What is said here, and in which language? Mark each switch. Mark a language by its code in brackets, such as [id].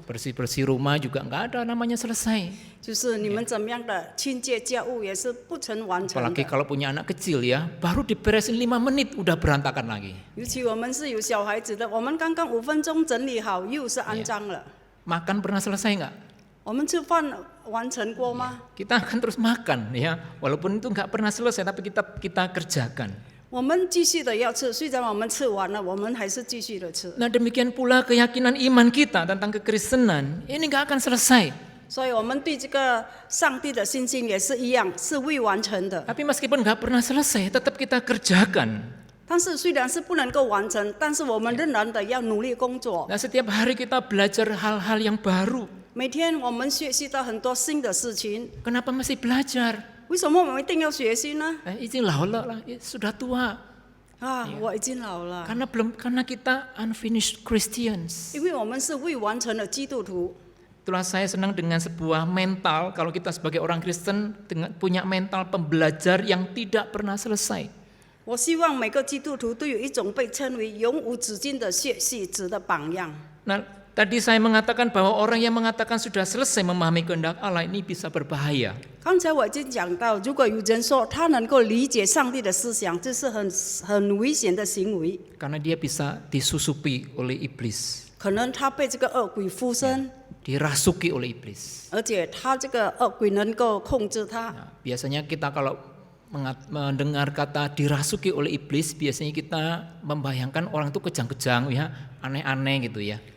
[id] Bersih-bersih rumah juga nggak ada namanya selesai. [zh] 就是你们怎么样的清洁家务也是不曾完成 [id] Apalagi kalau punya anak kecil ya, baru diberesin 5 menit udah berantakan lagi. [zh] 尤其我们是有小孩子的，我们刚刚5分钟整理好，又是肮脏了。 [id] Makan pernah selesai nggak? [zh] 我们吃饭完成过吗？ [id] Kita akan terus makan ya, walaupun itu nggak pernah selesai, tapi kita kerjakan. [zh] 我们继续的要吃，虽然我们吃完了，我们还是继续的吃。 [id] Nah demikian pula keyakinan iman kita tentang kekristenan, ini nggak akan selesai. [zh] 所以我们对这个上帝的信心也是一样，是未完成的。 [id] Tapi meskipun nggak pernah selesai, tetap kita kerjakan. [zh] 但是虽然是不能够完成，但是我们仍然的要努力工作。 [id] Nah, setiap hari kita belajar hal-hal yang baru. [zh] 每天我们学习到很多新的事情， [id] Kenapa masih belajar? [zh] 为什么我们一定要学习呢？ [id] Izin lah, sudah tua. [zh] 我已经老了， [id] Karena kita [en] unfinished Christians. [zh] 因为我们是未完成的基督徒。 [id] Itulah saya senang dengan sebuah mental, kalau kita sebagai orang Kristen punya mental pembelajar yang tidak pernah selesai. [zh] 我希望每个基督徒都有一种被称为永无止境的学习者的榜样。 [id] Nah, tadi saya mengatakan bahwa orang yang mengatakan sudah selesai memahami kehendak Allah ini bisa berbahaya. [zh] 刚才我已经讲到，如果有人说他能够理解上帝的思想，这是很危险的行为， [id] Karena dia bisa disusupi oleh iblis, [zh] 可能他被这个恶鬼附身， [id] dirasuki oleh iblis. [zh] 而且他这个恶鬼能够控制他。 [id] Nah, biasanya kita kalau mendengar kata dirasuki oleh iblis, biasanya kita membayangkan orang itu kejang-kejang ya, aneh-aneh gitu ya.